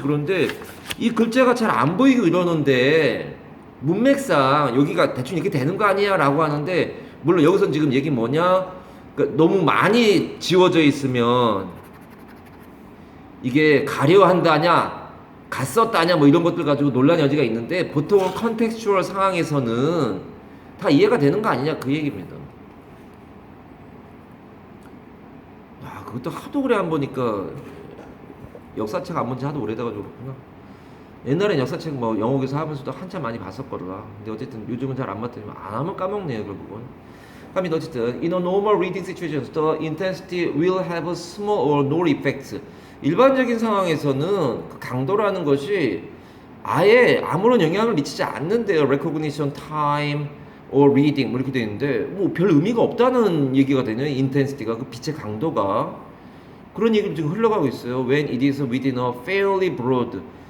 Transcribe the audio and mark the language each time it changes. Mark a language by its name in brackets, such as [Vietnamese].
[Korean] 그런데 이 글자가 잘 안 보이고 이러는데 문맥상 여기가 대충 이렇게 되는 거 아니야 라고 하는데, 물론 여기서 지금 얘기 뭐냐, 그러니까 너무 많이 지워져 있으면 이게 가려 한다냐 갔었다냐 뭐 이런 것들 가지고 논란 여지가 있는데, 보통은 컨텍스추얼 상황에서는 다 이해가 되는 거 아니냐 그 얘기입니다. 아 그것도 하도 오래 안 보니까, 역사책 안 본 지 하도 오래돼가지고 그렇구나. 옛날엔 역사책 뭐 영어에서 하면서도 한참 많이 봤었거라. 근데 어쨌든 요즘은 잘 안 봤더니 안 하면 까먹네요 결국은. 그러면 어쨌든 [English] in a normal reading situations the intensity will have a small or no effects. [Korean] 일반적인 상황에서는 그 강도라는 것이 아예 아무런 영향을 미치지 않는데요. [English] recognition time or reading [Korean] 뭐 이렇게 되어 있는데 뭐 별 의미가 없다는 얘기가 되네요. intensity가, 그 빛의 강도가. 그런 얘기를 지금 흘러가고 있어요. [English] when it is within a fairly broad,